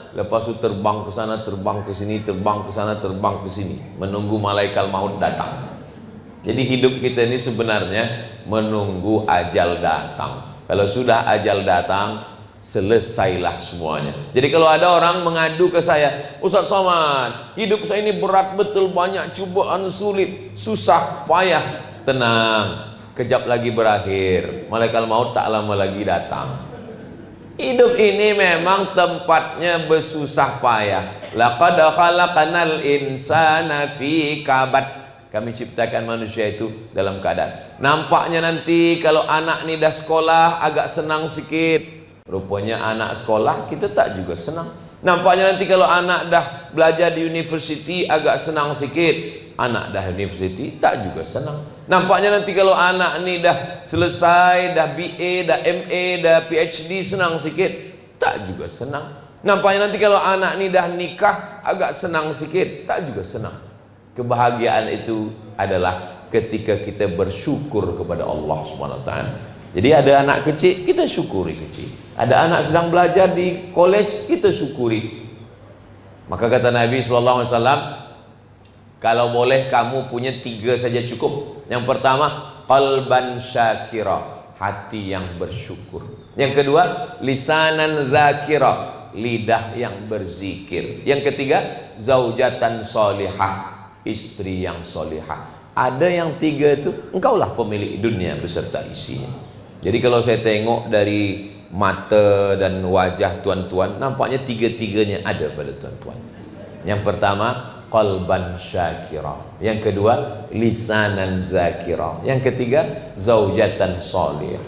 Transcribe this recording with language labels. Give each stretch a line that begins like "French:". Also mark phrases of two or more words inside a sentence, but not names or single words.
Malay: Lepas itu terbang ke sana, terbang ke sini, terbang ke sana, terbang ke sini, menunggu malaikat maut datang. Jadi hidup kita ini sebenarnya menunggu ajal datang. Kalau sudah ajal datang, selesailah semuanya. Jadi kalau ada orang mengadu ke saya, Ustaz Somad, hidup saya ini berat betul, banyak cubaan, sulit, susah, payah. Tenang, kejap lagi berakhir, malaikat maut tak lama lagi datang. Hidup ini memang tempatnya bersusah payah.
Arabic: لقد خلقنا الإنسان في كبد.
Malay: Kami ciptakan manusia itu dalam keadaan. Nampaknya nanti kalau anak ni dah sekolah agak senang sikit. Rupanya anak sekolah kita tak juga senang. Nampaknya nanti kalau anak dah belajar di university agak senang sikit. Anak dah university tak juga senang. Nampaknya nanti kalau anak ni dah selesai, dah BA, dah MA, dah PhD senang sikit, tak juga senang. Nampaknya nanti kalau anak ni dah nikah agak senang sikit, tak juga senang. Kebahagiaan itu adalah ketika kita bersyukur kepada Allah SWT. Jadi ada anak kecil, kita syukuri kecil. Ada anak sedang belajar di college, kita syukuri. Maka kata Nabi SAW, kalau boleh kamu punya 3 saja cukup. Yang pertama,
Arabic: قلبا شاكرا,
Malay: hati yang bersyukur. Yang kedua,
Arabic: لسانا ذاكرا,
Malay: lidah yang berzikir. Yang ketiga,
Arabic: زوجة صالحة,
Malay: istri yang solihah. Ada yang 3 itu, engkaulah pemilik dunia beserta isinya. Jadi kalau saya tengok dari mata dan wajah tuan-tuan, nampaknya 3-tiganya ada pada tuan-tuan. Yang pertama,
Arabic: قلبا شاكرا.
Malay: Yang kedua,
Arabic: لسانا ذاكرا.
Malay: Yang ketiga,
Arabic: زوجة صالحة.